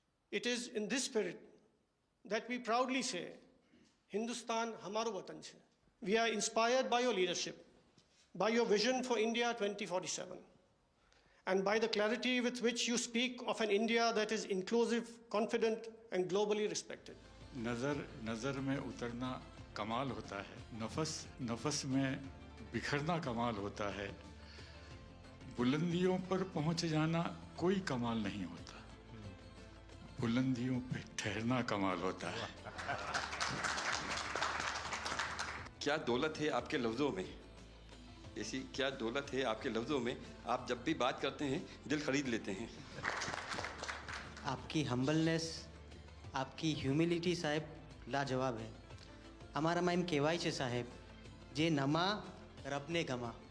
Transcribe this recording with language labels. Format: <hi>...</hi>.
<en>It is in this spirit that we proudly say,</en> <gu>Hindustan hamaro watan chhe.</gu> <en>We are inspired by your leadership, by your vision for India 2047, and by the clarity with which you speak of an India that is inclusive, confident, and globally respected.</en> <hi>नज़र में उतरना कमाल होता है, नफस में बिखरना कमाल होता है, बुलंदियों पर पहुंच जाना कोई कमाल नहीं होता, बुलंदियों पे ठहरना कमाल होता है. क्या दौलत है आपके लफ्ज़ों में, ऐसी क्या दौलत है आपके लफ्ज़ों में, आप जब भी बात करते हैं दिल खरीद लेते हैं. आपकी हम्बलनेस, आपकी ह्यूमिलिटी साहेब लाजवाब है.</hi> <gu>અમારા માં એમ કહેવાય છે સાહેબ, જે નમા રબને ગમા.</gu>